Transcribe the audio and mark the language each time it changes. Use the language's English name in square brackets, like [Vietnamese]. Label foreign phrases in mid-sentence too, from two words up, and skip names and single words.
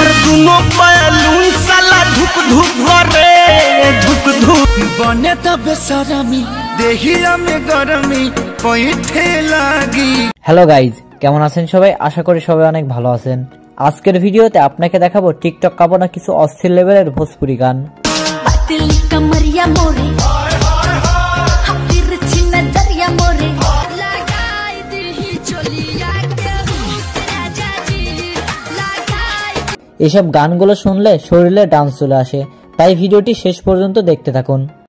[Bhojpuri] दुनो बैलून साला धुक धुक करे धुक धुक बने त बेसरमी देहिया में गरमी पइठे लागी। [English] hello guys, [Bangla] কেমন আছেন সবাই? আশা করি সবাই অনেক ভালো আছেন। আজকের ভিডিওতে আপনাকে দেখাবো টিকটক কাঁপানো কিছু অস্থির লেভেলের ভোজপুরি গান। এসব গানগুলো শুনলে শরীরে ডান্স চলে আসে, তাই ভিডিওটি শেষ পর্যন্ত দেখতে থাকুন।